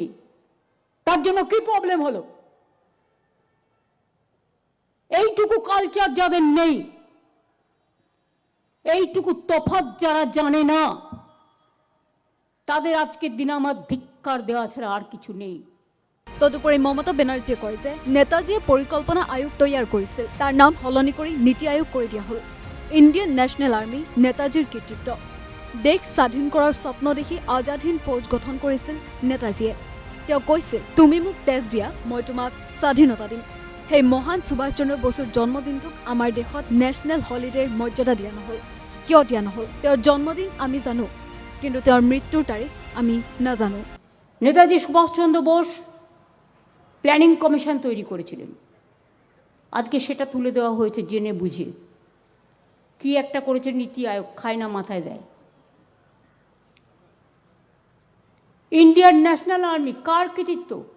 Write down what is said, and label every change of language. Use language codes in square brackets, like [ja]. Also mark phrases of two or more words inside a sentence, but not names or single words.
[bn] তার জন্য কি প্রবলেম হলো? এইটুকু কালচার যাদের নেই, এইটুকু তফাৎ যারা জানে না, তাদের আজকের দিনে আমার ধিক্কার দেওয়া ছাড়া আর কিছু নেই। [as] তদুপৰি মমতা বেনাৰ্জীয়ে কয় যে নেতাজীয়ে পৰিকল্পনা আয়োগ তৈয়াৰ কৰিছিল, তাৰ নাম সলনি কৰি নীতি আয়োগ কৰি দিয়া হ'ল। ইণ্ডিয়ান নেশ্যনেল আৰ্মি নেতাজীৰ কৃতিত্ব। দেশ স্বাধীন কৰাৰ স্বপ্ন দেখি আজাদ হিন্দ ফৌজ গঠন কৰিছিল নেতাজীয়ে। তেওঁ কৈছিল, তুমি মোক তেজ দিয়া, মই তোমাক স্বাধীনতা দিম। সেই মহান সুভাষ চন্দ্ৰ বসুৰ জন্মদিনটোক আমাৰ দেশত [en] national holiday [as] মৰ্যাদা দিয়া নহ'ল। কিয় দিয়া নহ'ল? তেওঁৰ জন্মদিন আমি জানো, কিন্তু তেওঁৰ মৃত্যুৰ তাৰিখ আমি নাজানো। [bn] নেতাজি সুভাষচন্দ্র বোস প্ল্যানিং কমিশন তৈরি করেছিলেন। আজকে সেটা তুলে দেওয়া হয়েছে জেনে বুঝে। কি একটা করেছে নীতি আয়োগ, খায় না মাথায় দেয়। ইন্ডিয়ান ন্যাশনাল আর্মি কার কৃতিত্ব?